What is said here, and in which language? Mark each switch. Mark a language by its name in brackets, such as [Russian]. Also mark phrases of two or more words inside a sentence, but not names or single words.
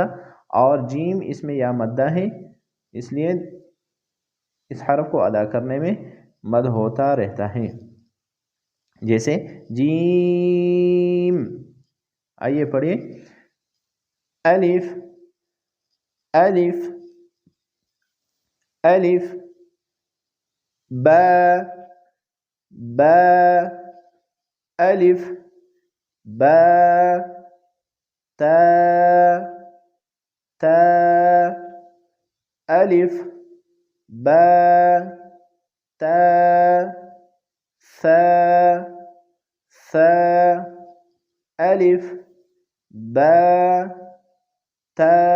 [Urdu] اور جیم اس میں یا مدہ ہے، اس لیے اس حرف کو ادا کرنے میں مد ہوتا رہتا ہے، جیسے جیم۔ آئیے پڑھیے، الف الف الف با با الف با تا تا الف با تا ثا ثا الف با تا